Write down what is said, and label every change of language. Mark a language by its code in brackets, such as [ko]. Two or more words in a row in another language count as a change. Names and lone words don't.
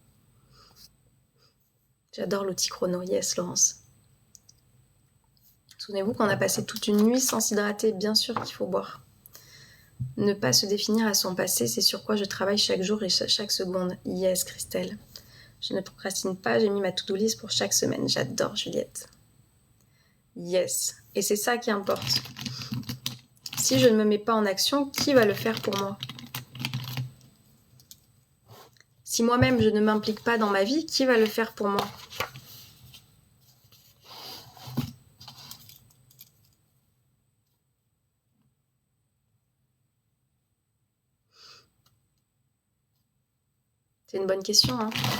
[fr] J'adore l'outil chrono. Yes, Laurence. Souvenez-vous qu'on a passé toute une nuit sans s'hydrater. Bien sûr qu'il faut boire. Ne pas se définir à son passé, c'est sur quoi je travaille chaque jour et chaque seconde. Yes, Christelle. Je ne procrastine pas, j'ai mis ma to-do list pour chaque semaine. J'adore, Juliette. Yes. Et c'est ça qui importe. Si je ne me mets pas en action, qui va le faire pour moi? Si moi-même je ne m'implique pas dans ma vie, qui va le faire pour moi? C'est une bonne question, hein.